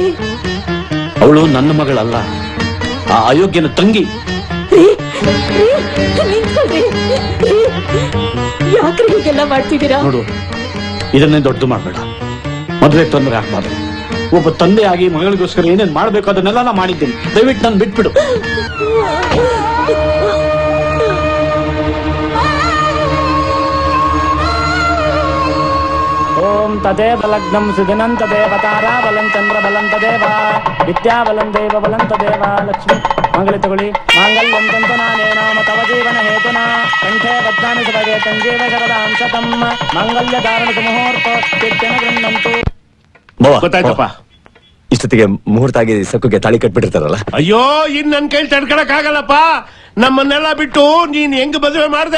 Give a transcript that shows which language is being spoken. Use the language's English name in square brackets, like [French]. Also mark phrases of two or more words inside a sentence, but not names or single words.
[Kannada] ಅವಳು ನನ್ನ ಮಗಳಲ್ಲ, ಆ ಅಯೋಗ್ಯನ ತಂಗಿ. ನಿಂತ್ಕೊಳ್ರಿ. ಯಾಕ್ರಿ ಹೀಗೆಲ್ಲ ಮಾಡ್ತಿದ್ದೀರಾ? ನೋಡು, ಇದನ್ನೇ ದೊಡ್ಡದು ಮಾಡ್ಬೇಡ. ಮದುವೆ ತೊಂದರೆ ಆಗ್ಬಾರ್ದು. ಒಬ್ಬ ತಂದೆಯಾಗಿ ಮಗಳಿಗೋಸ್ಕರ ಏನೇನ್ ಮಾಡ್ಬೇಕು ಅದನ್ನೆಲ್ಲ ನಾ ಮಾಡಿದ್ದೀನಿ. ದಯವಿಟ್ಟು ನಾನು ಬಿಟ್ಬಿಡು. [Sanskrit] ಓಂ ತದೇವ ಲಗ್ನಂ ಸುದಿನಂ ತದೇವ ತಾರಾ ಬಲಂ ಚಂದ್ರ ಬಲಂ ತದೇವ ವಿದ್ಯಾ ಬಲಂ ದೇವ ಬಲಂ ತದೇವ ಲಕ್ಷ್ಮಿ ಮಂಗಲ ತಗೊಳ್ಳಿ ಮಾಂಗಲ್ಯಂ ತಂತು ನಾನೇನ ತವ ಜೀವನ ಹೇತುನಾ ಕಂಠೆ ಬದ್ಧಾನಿ ಸುಭಗೆ ಸಂಜೀವ ಶರದಾಂ ಶತಂ ಮಾಂಗಲ್ಯ ಧಾರಣ ಮುಹೂರ್ತ ಚಿತ್ತನ ಗೃಹಂತು. [Kannada] ಗೊತ್ತಾಯ್ತಪ್ಪ, ಇಷ್ಟೊತ್ತಿಗೆ ಮುಹೂರ್ತ ಆಗಿ ಸಕ್ಕುಗೆ ತಾಳಿ ಕಟ್ಬಿಟ್ಟಿರ್ತಾರಲ್ಲ. ಅಯ್ಯೋ, ಇನ್ ನನ್ ಕೈಲಿ ತಡ್ಕೊಳಕ್ ಆಗಲ್ಲಪ್ಪ. ನಮ್ಮನ್ನೆಲ್ಲ ಬಿಟ್ಟು ನೀನ್ ಹೆಂಗ್ ಮದುವೆ ಮಾಡ್ದೆ?